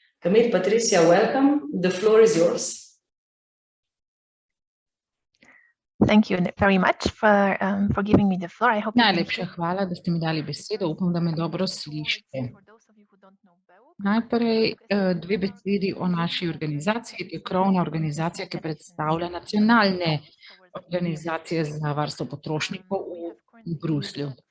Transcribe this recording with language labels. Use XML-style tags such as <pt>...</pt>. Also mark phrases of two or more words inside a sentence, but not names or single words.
<en>Camille, Patricia, welcome. The floor is yours. Thank you very much for giving me the floor. I hope you can</en> <sl>Najlepša hvala, da ste mi dali besedo. Upam, da me dobro slišite. Najprej dve besedi o naši organizaciji. To je krovna organizacija, ki predstavlja nacionalne organizacije za varstvo potrošnikov v Bruslju.</sl>